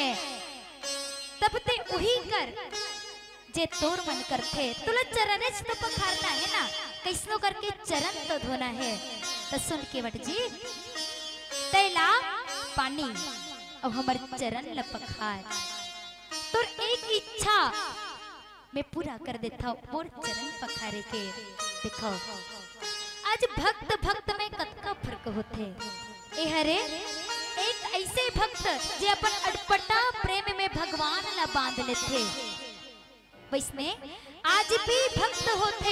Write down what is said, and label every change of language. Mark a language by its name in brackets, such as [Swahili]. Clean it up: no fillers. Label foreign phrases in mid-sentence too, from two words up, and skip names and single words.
[Chhattisgarhi] तब ते उही कर जे तोर मन करथे, तुला चरण तो पखारना है ना, कैसनो करके चरण तो धोना है। तो सुन केवट जी तैला पानी और हमर चरण ल पखार, तोर एक इच्छा मैं पूरा कर देता हूँ, मोर चरण पखारे के। देखो आज भक्त भक्त में कतका फर्क होते। ए हरे एक ऐसे भक्त जे अपन अटपटा प्रेम में भगवान ला बांध लेते, वैसने आज भी भक्त होते।